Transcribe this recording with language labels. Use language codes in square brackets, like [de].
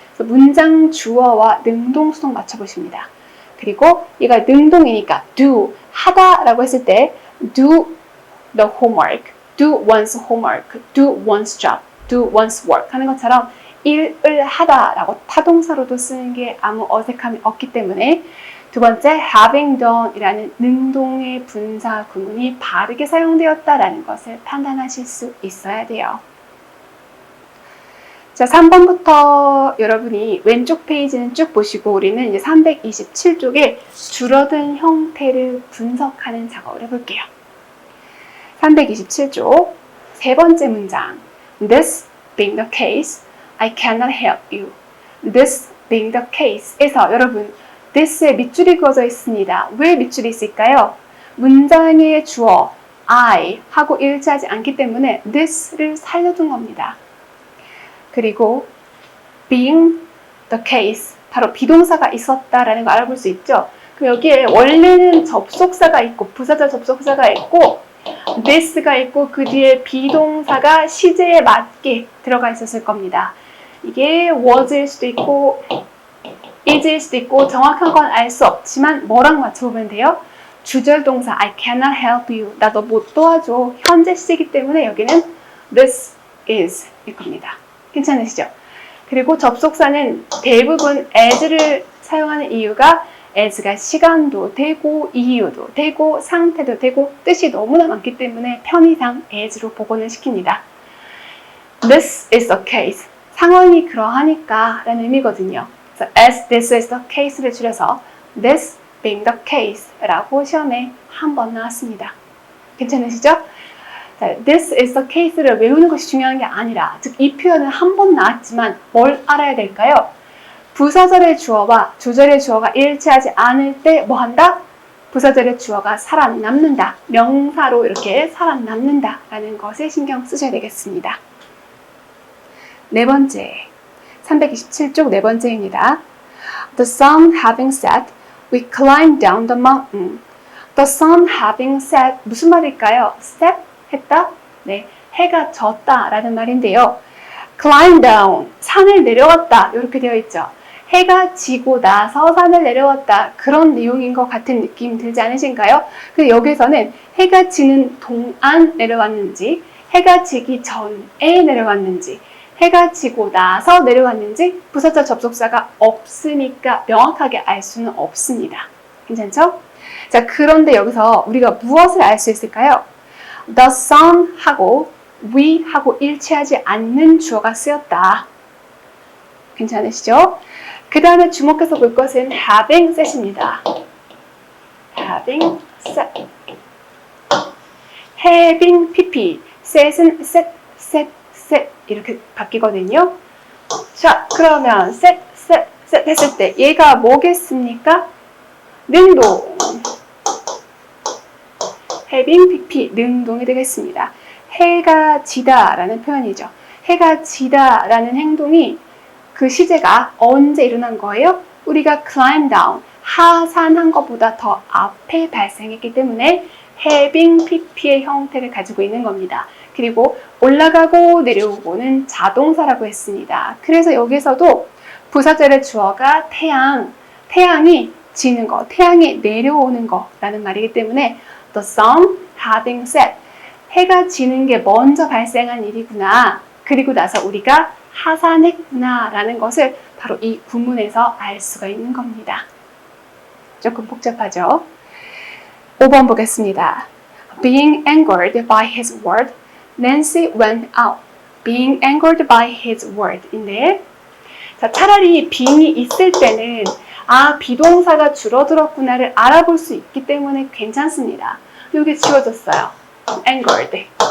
[ko] 그래서 문장 주어와 능동, 수동 맞춰보십니다. 그리고 얘가 능동이니까 do, 하다 라고 했을 때 [en] do the homework, do one's homework, do one's job, do one's work [ko] 하는 것처럼 일을 하다 라고 타동사로도 쓰는 게 아무 어색함이 없기 때문에 두 번째, having done 이라는 능동의 분사 구문이 바르게 사용되었다라는 것을 판단하실 수 있어야 돼요. 자, 3번부터 여러분이 왼쪽 페이지는 쭉 보시고 우리는 이제 327쪽에 줄어든 형태를 분석하는 작업을 해볼게요. 327쪽 세 번째 문장 [en] This being the case, I cannot help you. This being the case [ko] 에서 여러분 this에 밑줄이 그어져 있습니다. 왜 밑줄이 있을까요? 문장의 주어 I 하고 일치하지 않기 때문에 this를 살려둔 겁니다. 그리고 being the case, 바로 비동사가 있었다라는 걸 알아볼 수 있죠. 그럼 여기에 원래는 접속사가 있고 부사절 접속사가 있고 this가 있고 그 뒤에 비동사가 시제에 맞게 들어가 있었을 겁니다. 이게 was일 수도 있고 is일 수도 있고 정확한 건 알 수 없지만 뭐랑 맞춰보면 돼요? 주절 동사 [en] I cannot help you. [ko] 나 너 못 도와줘. 현재 시제이기 때문에 여기는 this is 일 겁니다. 괜찮으시죠? 그리고 접속사는 대부분 as를 사용하는 이유가 as가 시간도 되고 이유도 되고 상태도 되고 뜻이 너무나 많기 때문에 편의상 as로 복원을 시킵니다. [en] This is the case. [ko] 상황이 그러하니까 라는 의미거든요. 그래서 [en] as this is the case [ko] 를 줄여서 [en] this being the case [ko] 라고 시험에 한 번 나왔습니다. 괜찮으시죠? 자, this is the case를 외우는 것이 중요한 게 아니라, 즉 이 표현은 한 번 나왔지만 뭘 알아야 될까요? 부사절의 주어와 주절의 주어가 일치하지 않을 때 뭐 한다? 부사절의 주어가 살아남는다. 명사로 이렇게 살아남는다 라는 것에 신경 쓰셔야 되겠습니다. 네 번째, 327쪽 네 번째입니다. [en] The sun having set, we climbed down the mountain. The sun having set, [ko] 무슨 말일까요? set, 했다? 네, 해가 졌다 라는 말인데요. climb down, 산을 내려왔다 이렇게 되어 있죠. 해가 지고 나서 산을 내려왔다, 그런 내용인 것 같은 느낌 들지 않으신가요? 근데 여기서는 해가 지는 동안 내려왔는지, 해가 지기 전에 내려왔는지, 해가 지고 나서 내려왔는지 부사절 접속사가 없으니까 명확하게 알 수는 없습니다. 괜찮죠? 자, 그런데 여기서 우리가 무엇을 알 수 있을까요? The sun 하고 we 하고 일치하지 않는 주어가 쓰였다. 괜찮으시죠? 그 다음에 주목해서 볼 것은 having set입니다. [en] having set. having pp. [ko] set은 set, set, set 이렇게 바뀌거든요. 자, 그러면 set, set, set 했을 때 얘가 뭐겠습니까? 능동. having pp 능동이 되겠습니다. 해가 지다 라는 표현이죠. 해가 지다 라는 행동이 그 시제가 언제 일어난 거예요? 우리가 climb down, 하산한 것보다 더 앞에 발생했기 때문에 having pp의 형태를 가지고 있는 겁니다. 그리고 올라가고 내려오고는 자동사라고 했습니다. 그래서 여기서도 부사절의 주어가 태양이 지는 거, 태양이 내려오는 거라는 말이기 때문에 the sun having set, 해가 지는 게 먼저 발생한 일이구나. 그리고 나서 우리가 하산했구나 라는 것을 바로 이 구문에서 알 수가 있는 겁니다. 조금 복잡하죠? 5번 보겠습니다. [en] Being angered by his word, Nancy went out. Being angered by his word [ko] 인데, 자, 차라리 being이 있을 때는 비동사가 줄어들었구나를 알아볼 수 있기 때문에 괜찮습니다. 여기 지워졌어요. angered.